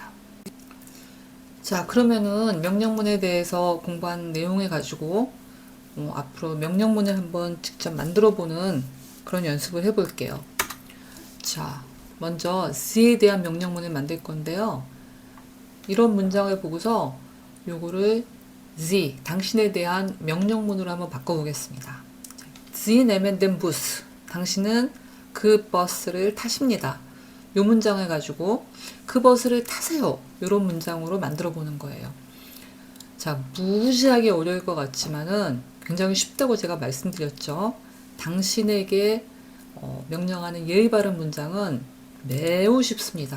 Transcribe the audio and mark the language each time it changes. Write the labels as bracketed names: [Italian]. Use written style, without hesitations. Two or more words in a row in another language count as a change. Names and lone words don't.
[Korean] 자, 그러면은 명령문에 대해서 공부한 내용을 가지고 앞으로 명령문을 한번 직접 만들어 보는 그런 연습을 해볼게요. 자, 먼저 the에 대한 명령문을 만들 건데요. 이런 문장을 보고서 요거를 the, 당신에 대한 명령문으로 한번 바꿔보겠습니다. [German] Sie nehmen den Bus. [Korean] 당신은 그 버스를 타십니다. 요 문장을 가지고 그 버스를 타세요. 요런 문장으로 만들어 보는 거예요. 자, 무지하게 어려울 것 같지만은 굉장히 쉽다고 제가 말씀드렸죠. 당신에게 명령하는 예의 바른 문장은 매우 쉽습니다.